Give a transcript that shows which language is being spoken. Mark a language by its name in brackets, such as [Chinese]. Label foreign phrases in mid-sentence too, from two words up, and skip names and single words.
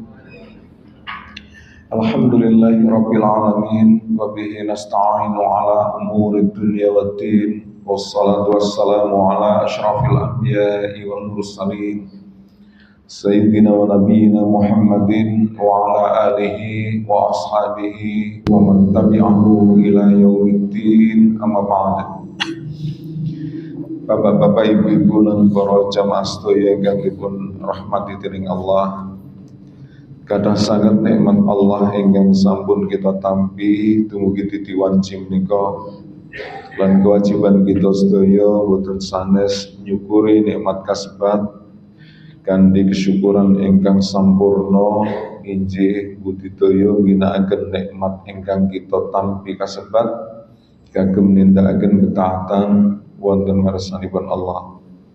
[Arabic] الحمد لله رب العالمين وبه نستعين على أمور الدنيا والدين. والصلاة والسلام على أشرف الأنبياء والمرسلين سيدنا ونبينا محمد وعلى آله وأصحابه ومن تبعه إلى يوم الدين. أما بعد. [Javanese] Bapak-bapak, ibu-ibu lan para jamaah sedaya ingkang dipun rahmati dening Allah. Kathah sanget nikmat Allah ingkang sampun kita tampi dumugi titiwanci menika. Lan kewajiban kita sedaya boten sanes nyukuri nikmat kasebat kanthi kesyukuran ingkang sampurna injih budidaya ngginakaken nikmat ingkang kita tampi kasebat kagem nindakaken ketaatan wonten ngarsanipun Allah.